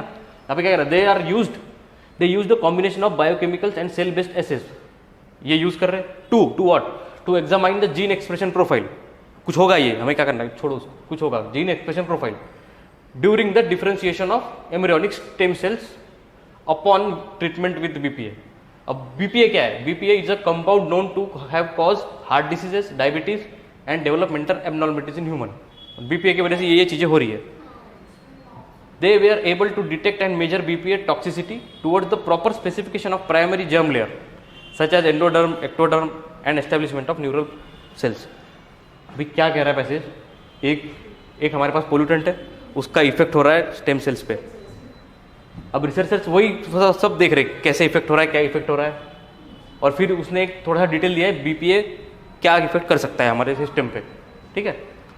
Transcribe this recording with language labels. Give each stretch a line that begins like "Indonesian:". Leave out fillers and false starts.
Hindi: यहाँ पे क्या कर रहे हैं,
English: they use the combination of biochemicals and cell based assays, ये use कर रहे हैं to what, to examine the gene expression profile,
Hindi: कुछ होगा ये, हमें क्या करना है, छोड़ो उसको, कुछ होगा,
English: Gene expression profile during the differentiation of embryonic stem cells upon treatment with BPA.
Hindi: अब बीपीए क्या है,
English: BPA is a compound known to have cause heart diseases, diabetes and developmental abnormalities in human.
Hindi: BPA की वजह से ये चीजें हो रही है।
English: They were able to detect and measure BPA toxicity towards the proper specification of primary germ layer such as endoderm, ectoderm and establishment of neural cells।
Hindi: अभी क्या कह रहा है पैसेज, एक हमारे पास पोल्यूटेंट है, उसका इफेक्ट हो रहा है स्टेम सेल्स पे। अब रिसर्चर्स वही सब देख रहे कैसे इफेक्ट हो रहा है, क्या इफेक्ट हो रहा है, और फिर उसने एक थोड़ा सा डिटेल दिया है बीपीए क्या इफेक्ट कर सकता है हमारे सिस्टम पे, ठीक है।